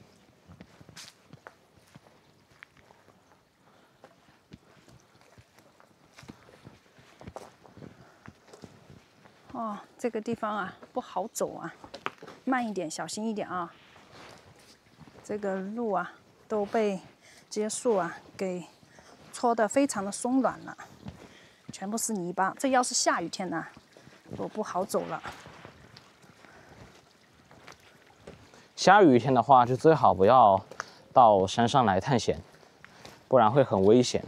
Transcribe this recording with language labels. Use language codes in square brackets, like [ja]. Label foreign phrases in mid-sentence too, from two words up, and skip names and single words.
[zh] 哦，這個地方啊不好走啊，慢一點，小心一點啊。這個路啊都被這些樹啊給搓得非常的鬆軟了，全部是泥巴。這要是下雨天呢，都不好走了。下雨天的話，就最好不要到山上來探險，不然會很危險。